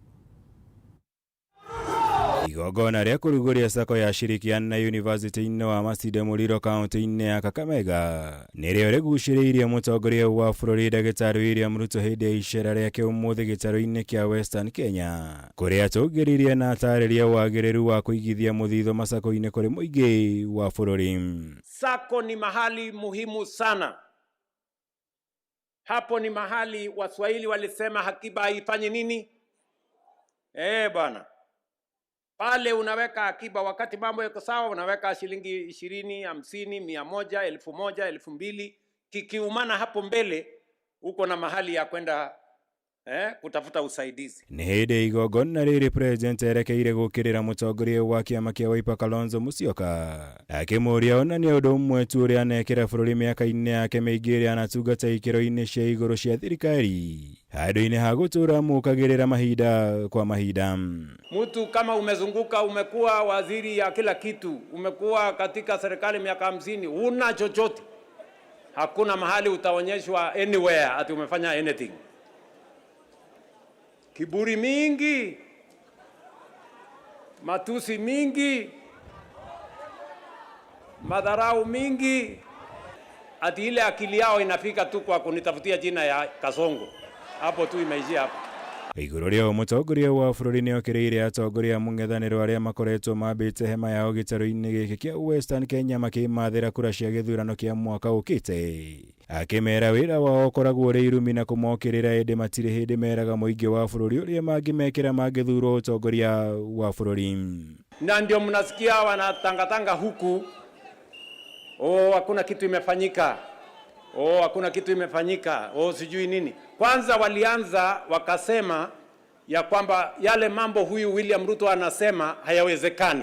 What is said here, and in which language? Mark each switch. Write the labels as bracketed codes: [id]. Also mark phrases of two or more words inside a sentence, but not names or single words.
[ki] Igongona rĩa kũrugũria sako ya Shirikiana na University-inĩ wa Masinde Muliro kaunti-inĩ ya Kakamega nĩrĩo rĩgucĩrĩirie mũtongoria wa bũrũri Ndagĩtarĩ William Ruto hĩndĩ ya icera rĩake ũmũthĩ gĩtarũ-inĩ kĩa Western Kenya, kũrĩa atũngĩririe na atarĩria wagĩrĩru wa kũigithia mũthithũ masako-inĩ kũrĩ mũingĩ wa bũrũri. [sw] Sako ni mahali muhimu sana. Hapo ni mahali Waswahili walisema hakiba haifanye nini? Bwana. Pale unaweka akiba wakati mambo yako sawa, unaweka shilingi 20, 50, 100, 1000, 2000. Kikiumana hapo mbele uko na mahali ya kwenda kutafuta usaidizi. [ki] Nĩ hĩndĩ igongona rĩrĩ president erekeire gũkĩrĩra mũtongoria wa kĩama kĩa Wiper Kalonzo Musyoka akĩmũria ona nĩ ũndũ ũmwe tu ũrĩa anekĩra bũrũri mĩaka-inĩ yake mĩingĩ ĩrĩa anatungata ikĩro-inĩ cia igũrũ cia thirikari handũ-inĩ ha gũtũra mũkagĩrĩra mahinda kwa mahinda. [sw] Mtu kama umezunguka, umekuwa waziri ya kila kitu, umekuwa katika serikali miaka 50, huna chochote, hakuna mahali utaonyeshwa anywhere ati umefanya anything. Kiburi mingi, matusi mingi, madharau mingi, ati ile akili yao inafika tu kwa kunitafutia jina ya Kasongo. Hapo tu imeishia hapo. [ki] Igũrũ rĩo mũtongoria wa bũrũri nĩ okĩrĩire atongoria mũng'ethanĩro arĩa makoretwo mambĩte hema yao gĩtarũ-inĩ gĩkĩ kĩa Western Kenya makĩmathĩra kura cia gĩthurano kĩa mwaka ũkĩte, akĩmera wĩra wao ũkoragwo ũrĩ irumi na kũmokĩrĩra ĩndĩ matirĩ hĩndĩ meraga mũingĩ wa bũrũri ũrĩa mangĩmekĩra mangĩthurwo ũtongoria wa bũrũri. [sw] Na ndio mnasikia wanatangatanga huku, hakuna kitu imefanyika, hakuna kitu imefanyika, sijui nini. Kwanza walianza wakasema ya kwamba yale mambo huyu William Ruto anasema hayawezekani.